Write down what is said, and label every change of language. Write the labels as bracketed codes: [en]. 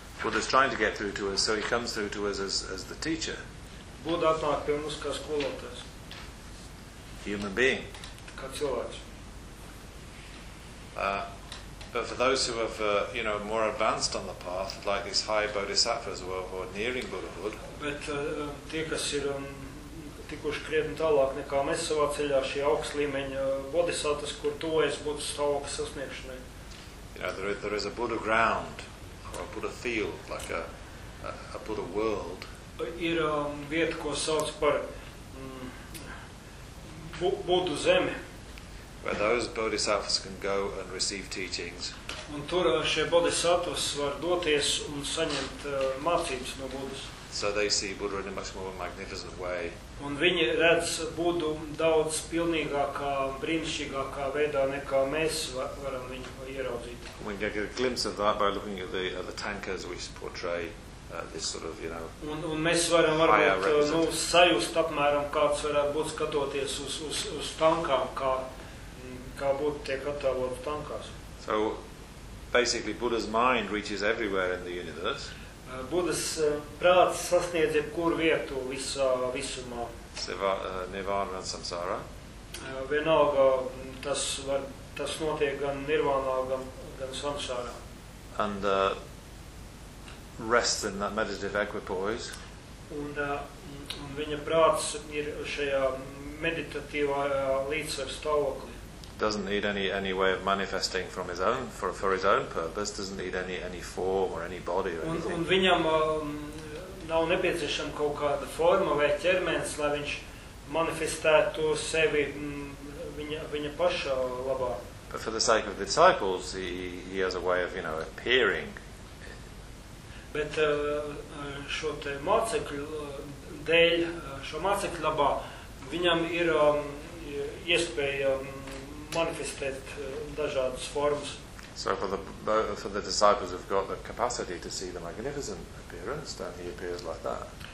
[en] Buddha is trying to get through to us, so he comes through to us as the teacher. [lv] Buddha atnāk pie mums kā skolotājs. [en] Human being. [lv] Kā cilvēks. [en] But for those who have, you know, more advanced on the path, like these high bodhisattvas who are nearing Buddhahood. [lv] Bet tie, kas ir tikuši krietni tālāk nekā mēs savā ceļā, šī augsts līmeņa bodhisattvas, kur tojas būtu stāvokas sasniegšanai. [en] You know, there is a Buddha ground, or a Buddha field, like a Buddha world. [lv] Ir vieta, ko sauc par Buddha zemi. [en] Where those bodhisattvas can go and receive teachings. [lv] Un tur šie bodhisattvas var doties un saņemt mācības no Buddhas. [en] So they see Buddha in a much more magnificent way. [lv] Un viņi redz Buddhu daudz pilnīgākā, brīnišķīgākā veidā, nekā mēs varam viņu ieraudzīt. [en] We get a glimpse of that by looking at the tankers which portray this sort of, you know, [lv] un mēs varam varbūt nu, sajust apmēram, kāds varētu būt skatoties uz tankām, kā būtu tiek attēlot tankās. [en] So, basically, Buddha's mind reaches everywhere in the universe. [lv] Buddhas prāts sasniedz jebkuru vietu visumā. Nirvāna un samsārā. Vienalga, tas notiek gan nirvānā, gan samsārā. [en] And rest in that meditative equipoise. [lv] Un viņa prāts ir šajā meditatīvā līdzsvaru stāvoklī. [en] Doesn't need any way of manifesting from his own for his own purpose, doesn't need any form or any body or anything. [lv] Un viņam nav nepieciešama kaut kāda forma vai ķermenis, lai viņš manifestētu sevi viņa paša labā. [en] But for the sake of the disciples, he has a way of, you know, appearing. [lv] Bet šo te mācekļu dēļ, šo mācekļu labā, viņam ir iespēja manifestēt dažādas formas. [en] So for the disciples have got the capacity to see the magnificent appearance, then he appears like that.